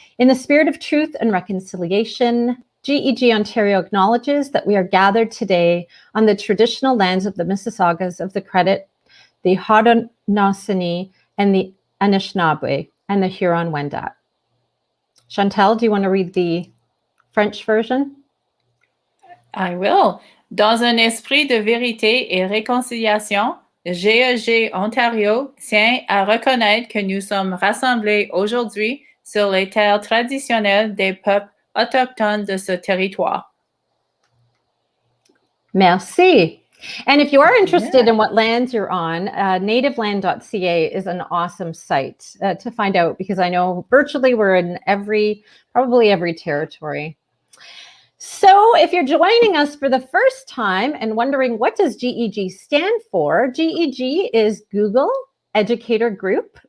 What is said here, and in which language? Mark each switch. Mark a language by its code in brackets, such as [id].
[en] In the spirit of truth and reconciliation, GEG Ontario acknowledges that we are gathered today on the traditional lands of the Mississaugas of the Credit, the Haudenosaunee, and the Anishinaabe, and the Huron-Wendat. Chantal, do you want to read the French version? I will. [fr] Dans un esprit de vérité et réconciliation, GEG Ontario tient à reconnaître que nous sommes rassemblés aujourd'hui sur les terres traditionnelles des peuples autochtones de ce territoire. Merci. [en] And if you are interested in what lands you're on, nativeland.ca is an awesome site to find out, because I know virtually we're in probably every territory. So if you're joining us for the first time and wondering what does GEG stand for, GEG is Google Educator Group.